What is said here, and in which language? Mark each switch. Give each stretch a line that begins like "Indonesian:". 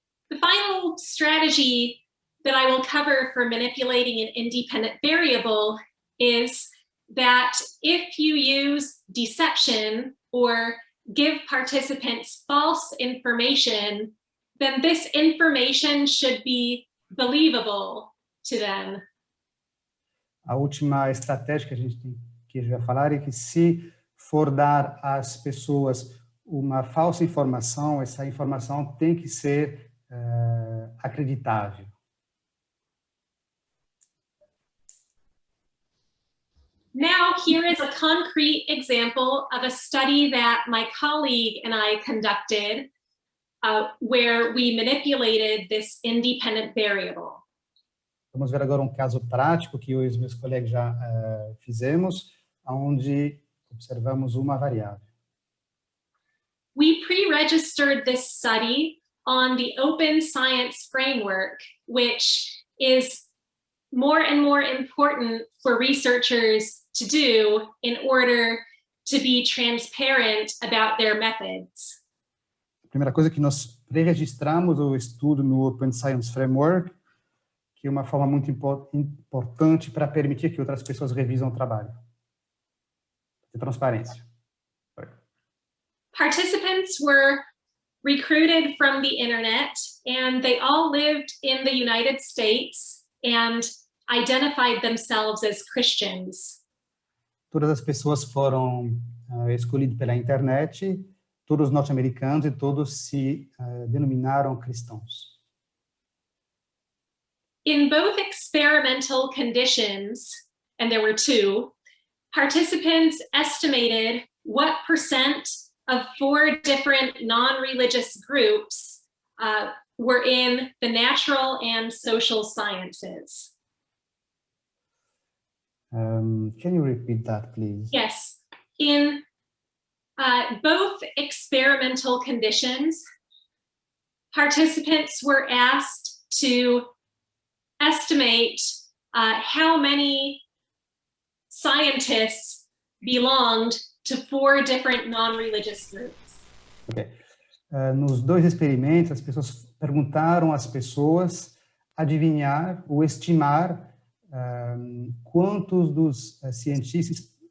English: The final strategy that I will cover for manipulating an independent variable is that if you use deception or give participants false information, then this information should be believable to them.
Portuguese: A última estratégia que a gente vai falar é que se for dar às pessoas uma falsa informação, essa informação tem que ser acreditável.
English: Now, here is a concrete example of a study that my colleague and I conducted where we manipulated this independent variable.
Portuguese: Vamos ver agora um caso prático que eu e os meus colegas já fizemos, onde observamos uma variável.
English: We pre-registered this study on the Open Science Framework, which is more and more important for researchers to do in order to be transparent about their methods.
Portuguese: A primeira coisa é que nós pré-registramos o estudo no Open Science Framework, que é uma forma muito importante para permitir que outras pessoas revisam o trabalho. De transparência.
English: Participants were recruited from the internet, and they all lived in the United States and identified themselves as Christians.
Portuguese: Todas as pessoas foram escolhidas pela internet, todos norte-americanos, e todos se denominaram cristãos.
English: In both experimental conditions, and there were 2, participants estimated what percent of 4 different non-religious groups were in the natural and social sciences. Can you repeat that, please? Yes. In both experimental conditions, participants were asked to estimate how many scientists belonged to 4 different non-religious groups. Okay.
Portuguese: Nos 2 experimentos, as pessoas perguntaram às pessoas adivinhar ou estimar quantos dos cientistas